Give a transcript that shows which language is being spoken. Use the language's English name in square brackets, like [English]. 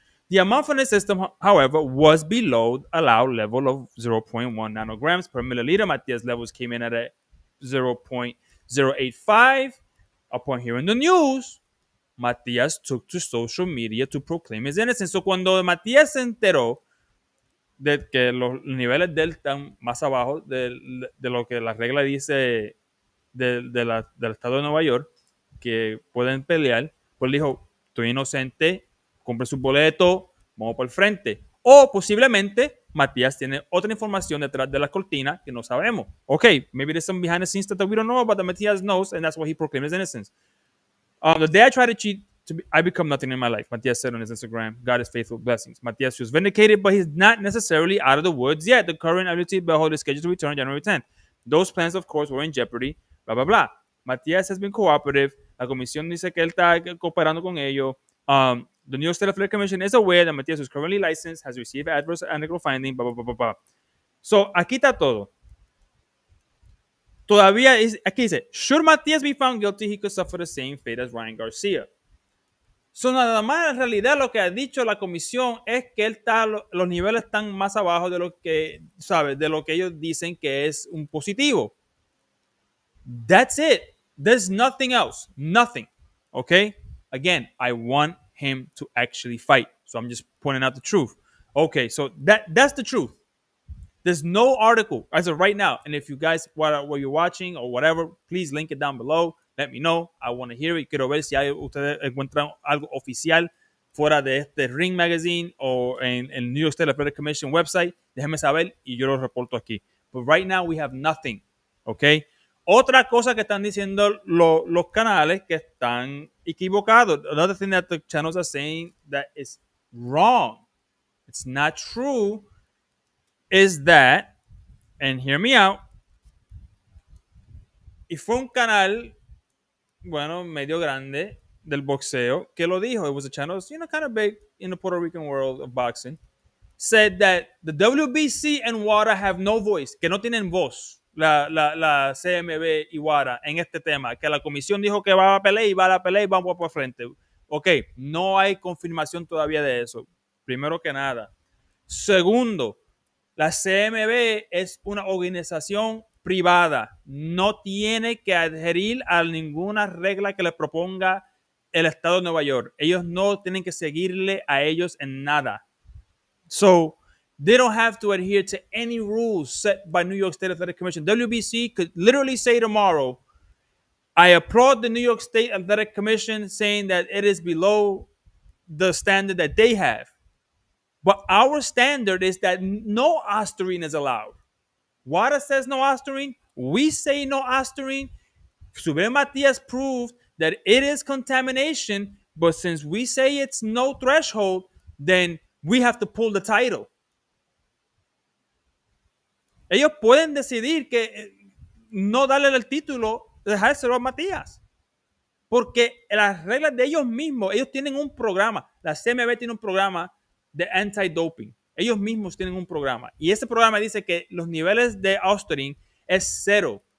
[English] The amount from the system, however, was below allowed level of 0.1 nanograms per milliliter. Matias' levels came in at a 0.085. Upon hearing the news, Matias took to social media to proclaim his innocence. [Spanish] So cuando Matias se enteró de que los niveles de él están más abajo de lo que la regla dice del estado de Nueva York, que pueden pelear, pues dijo, estoy inocente, compré su boleto, vamos por el frente. O posiblemente Matías tiene otra información detrás de la cortina que no sabemos. [English] Okay, maybe there's some behind the scenes stuff that we don't know about that Matías knows, and that's why he proclaimed his innocence. The day I try to cheat, I become nothing in my life. Matías said on his Instagram, God is faithful, blessings. Matías was vindicated, but he's not necessarily out of the woods yet. The current ability behold is scheduled to return January 10th. Those plans, of course, were in jeopardy, blah, blah, blah. Matías has been cooperative. [Spanish] La comisión dice que él está cooperando con ellos. [English] The New York State Athletic Commission is aware that Matías, who is currently licensed, has received adverse analytical finding, blah, blah, blah, blah, blah. So, [Spanish] aquí está todo. Todavía, aquí dice, [English] should Matías be found guilty, he could suffer the same fate as Ryan Garcia. [Spanish] So, nada más en realidad lo que ha dicho la comisión es que él está, los niveles están más abajo de lo que, ¿sabes? De lo que ellos dicen que es un positivo. [English] That's it. There's nothing else. Nothing. Okay? Again, I want him to actually fight. So I'm just pointing out the truth. Okay, so that's the truth. There's no article as of right now. And if you guys, what you're watching or whatever, please link it down below. Let me know. I want to hear it. [Spanish] Quiero ver si ustedes encuentran algo oficial fuera de este Ring Magazine o en el New York State Athletic Commission website. Déjenme saber y yo lo reporto aquí. [English] But right now we have nothing. Okay? [Spanish] Otra cosa que están diciendo los canales que están equivocados. [English] Another thing that the channels are saying that is wrong. It's not true. Is that, and hear me out, [Spanish] y fue un canal, bueno, medio grande del boxeo que lo dijo. [English] It was a channel, kind of big in the Puerto Rican world of boxing. Said that the WBC and WADA have no voice, [Spanish] que no tienen voz, la CMB y WADA en este tema, que la comisión dijo que va a pelear y va a la pelea y vamos por frente. Ok, no hay confirmación todavía de eso, primero que nada. Segundo, la CMB es una organización privada. No tiene que adherir a ninguna regla que le proponga el Estado de Nueva York. Ellos no tienen que seguirle a ellos en nada. [English] So, they don't have to adhere to any rules set by New York State Athletic Commission. WBC could literally say tomorrow, I applaud the New York State Athletic Commission saying that it is below the standard that they have. But our standard is that no Ostarine is allowed. WADA says no Ostarine. We say no Ostarine. SUBRIEL Matias proved that it is contamination, but since we say it's no threshold, then we have to pull the title. [Spanish] Ellos pueden decidir que no darle el título, dejárselo a Matías. Porque las reglas de ellos mismos, ellos tienen un programa. La CMB tiene un programa de anti-doping. Ellos mismos tienen un programa. Y ese programa dice que los niveles de Ostarine es cero.